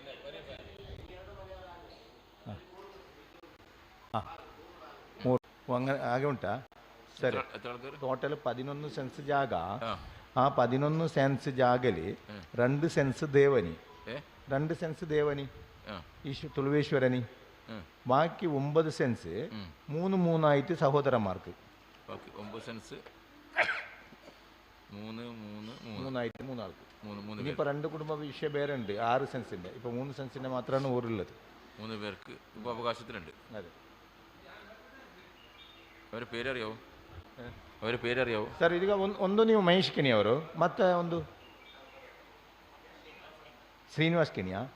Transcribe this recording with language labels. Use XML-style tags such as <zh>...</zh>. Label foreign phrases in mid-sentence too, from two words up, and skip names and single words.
<kn>ಹಾಂ, ಮೂರು ಹಾಗೆ ಉಂಟಾ? ಸರಿ. ಟೋಟಲ್ 11 ಸೆನ್ಸ್ ಜಾಗ. ಆ 11 ಸೆನ್ಸ್ ಜಾಗಲಿ 2 ಸೆನ್ಸ್ ದೇವನಿ, 2 ಸೆನ್ಸ್ ದೇವನಿ ತುಳುವೇಶ್ವರನಿ,</kn> <ml>ബാക്കി 9 സെൻസ് 3 ആയിട്ട് സഹോദരന്മാർക്ക്. 9 സെൻസ് 3 ആയിട്ട് 3 ആൾക്ക്. ഇനിയിപ്പോൾ 2 കുടുംബ വിഷയം വേറെ ഉണ്ട്, 6 സെൻസിൻ്റെ. ഇപ്പോൾ 3 സെൻസിൻ്റെ മാത്രമാണ് ഊരുള്ളത്. 3 പേർക്ക് ഇപ്പോൾ അവകാശത്തിലുണ്ട്. അതെ. ಅವರ പേരറിയാവോ? ಅವರ പേരറിയാവോ</ml> <kn>ಸರ್? ಈಗ ಒಂದು ನೀವು ಮಹೇಶ್ ಕಿಣಿ ಅವರು, ಮತ್ತೆ ಒಂದು ಶ್ರೀನಿವಾಸ್ ಕಿಣಿಯಾ?</kn>